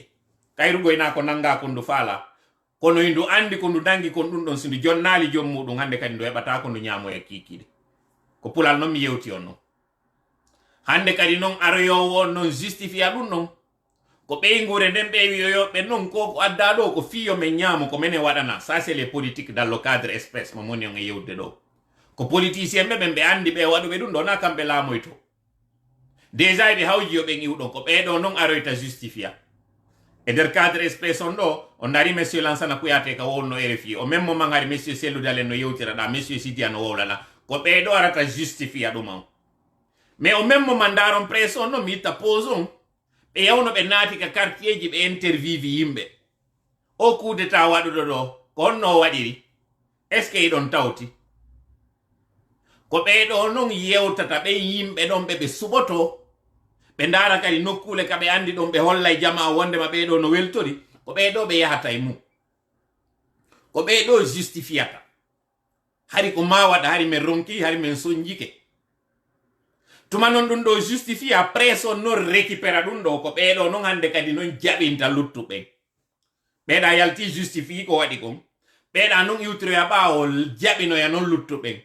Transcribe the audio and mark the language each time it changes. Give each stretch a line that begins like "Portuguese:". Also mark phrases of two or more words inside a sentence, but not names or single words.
Fula: Kayru goyna ko nanga ko ndu faala. Kono ndu andi ko ndu nangi kon ɗum ɗon si ndu jonnali jom muɗum hande kadi ndu heɓata ko ndu ñamo e kikkiɗe. Ko pulal non mi yewti on non. Hande kadi non aroyowo on non justifia ɗum non. Ko ɓeygure nden ɓe wiyoyoɓe non ko adda ɗo ko fiyo men ñaamo ko menen waɗana.
French: Ça c'est les politiques dans le cadre espèce
Fula: mo moni on e yewde ɗo. Ko politicien ɓe ɓen ɓe andi ɓe waɗuɓe ɗum ɗo na kamɓe laamoyto. Déjà ɓe hawji yo ɓen iwɗon ko ɓeɗo non aroyta justifia. E nder cadre espèce on ɗo on dari monsieur Lansana Kouyaté ka wowno RFI o
French: même moment
Fula: ngari monsieur Sellou Dalen no yewtira ɗa monsieur Sidia no wowlana ko ɓeɗo arata justifia ɗum on.
French: Mais au même moment
Fula: daron presse on no mi itta pose on ɓe yawno ɓe naati ka quartier ji ɓe intervivi yimɓe o coup d'état waɗuɗo ɗo ko honno waɗiri est ce que iɗon tawti ko ɓeɗo non yewtata ɓe yimɓe ɗon ɓe suɓoto ɓe ndara kadi nokkule ka ɓe andi ɗon ɓe hollay jama wondema ɓeɗo no weltori ko ɓeɗo ɓe yahata e mum ko ɓeɗo justifiata hari ko ma waɗa hari men ronki hari men soñjike tuma non ɗum ɗo justifia presse on non récupéra ɗum ɗo ko ɓeɗo non hande kadi non jaɓinta luttuɓen ɓeɗa yalti justifie ko waɗi kon ɓeɗa non iwtiroya ɓawo jaɓinoya non luttuɓen